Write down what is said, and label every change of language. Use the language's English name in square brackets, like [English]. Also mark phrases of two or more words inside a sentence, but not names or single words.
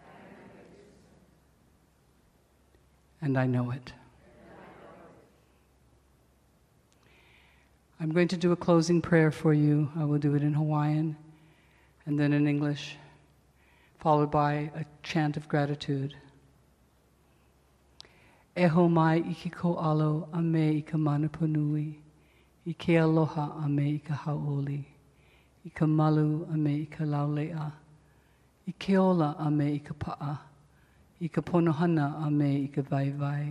[English] And I know it. I'm going to do a closing prayer for you. I will do it in Hawaiian and then in English, followed by a chant of gratitude. [Hawaiian] Eho mai iki ko alo a me i ka manapunui, i ke aloha a me i ka hauoli, i ka malu a me i ka laulea, i ke ola a me i ka pa'a, i ka ponohana a me i ka vaivai.